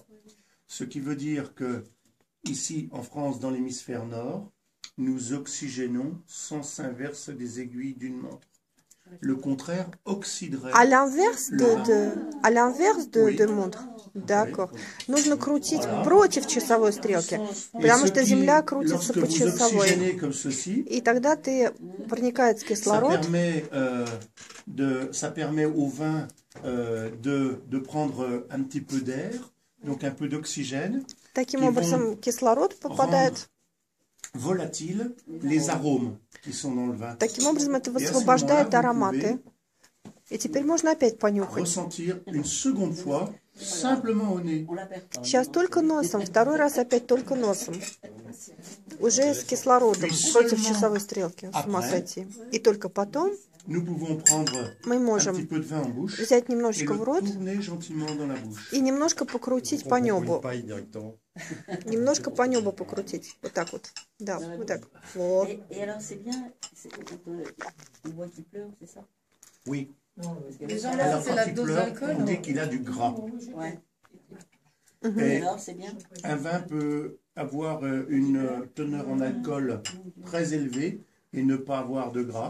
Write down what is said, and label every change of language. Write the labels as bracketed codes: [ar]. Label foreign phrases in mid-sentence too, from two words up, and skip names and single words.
[fr] Ce qui veut dire que, ici en France, dans l'hémisphère nord, nous oxygénons sens inverse des aiguilles d'une montre. Le contraire oxyderait. À l'inverse de монtre. D'accord. [ru] Нужно крутить против часовой стрелки, потому что Земля крутится по часовой. И тогда проникает кислород. [fr] Ça permet au vin de prendre un petit peu d'air, donc un peu d'oxygène. [ru] Таким образом, кислород попадает. [fr] Volatile les arômes qui sont dans le vin. [ru] Таким образом, это высвобождает ароматы. И теперь можно опять понюхать. [fr] Ressentir une seconde fois simplement au nez. [ru] Сейчас только носом, второй раз опять только носом. Уже с кислородом, против часовой стрелки, с ума сойти. И только потом мы можем взять немножечко в рот и немножко покрутить по небу. Немножко по небу покрутить. Вот так вот. Да, вот так. Вот. [fr] Oui. Alors, quand il pleure, on dit qu'il a du gras. Et un vin peut avoir une teneur en alcool très élevée et ne pas avoir de gras.